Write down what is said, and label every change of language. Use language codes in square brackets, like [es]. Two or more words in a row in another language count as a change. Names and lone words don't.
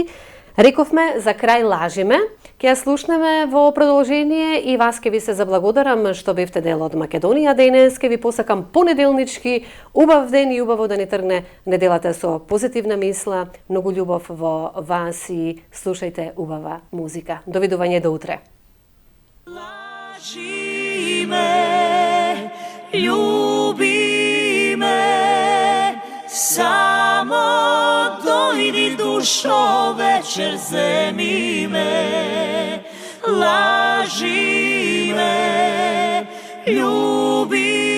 [mk] Рековме за крај лажиме, ќе ја слушнеме во продолжение и вас ке ви се заблагодарам што бевте дел од Македонија денес, ке ви посакам понеделнички убав ден и убаво да ни тргне неделата со позитивна мисла, многу љубов во вас и слушајте убава музика. Довидување до утре. Laži me, ljubi me, samo dojdi dušo večer zemi me. Laži me, ljubi